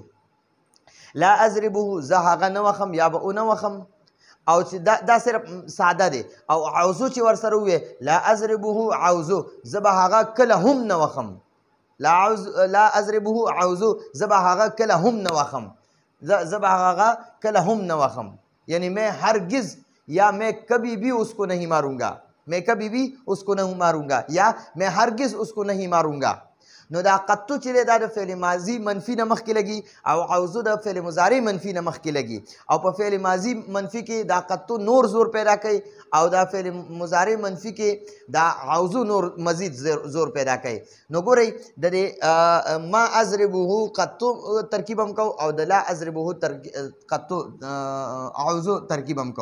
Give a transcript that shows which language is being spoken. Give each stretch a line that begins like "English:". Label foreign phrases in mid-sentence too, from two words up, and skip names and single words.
Arabic: لا اضربه
Pashto: زه هغه نه وخم یا به اونه وخم. او چې دا صرف ساده دی. او عوضو چې ورسره وویې
Arabic: لا اضربه عوضو
Pashto: زه به هغه کله هم نه وخم.
Arabic: لا اضربه عوضو
Pashto: زه به هغه کله هم نه وخم. زه به هغه کله هم نه وخم،
Urdu: یعنی میں ہرگز یا میں کبھی بھی اس کو نہیں ماروں گا، میں کبھی بھی اس کو نہیں ماروں گا یا میں ہرگز اس کو نہیں ماروں گا.
Pashto: نو دا قطو چې دی دا د فعل ماضي منفي نه مخکې لګي او عوضو د فعل مضارع منفي نه مخکې لګي. او په فعل ماضي منفي کې دا قطو نور زور پیدا کوي او دا فعل مضارع منفي کې دا عوضو نور مزید زور پیدا کوي. نو ګورئ د دې
Arabic: ما اضربه قطو
Pashto: ترکیب هم کو او د
Arabic: لا اضربه قطو عوضو
Pashto: ترکیب هم کو.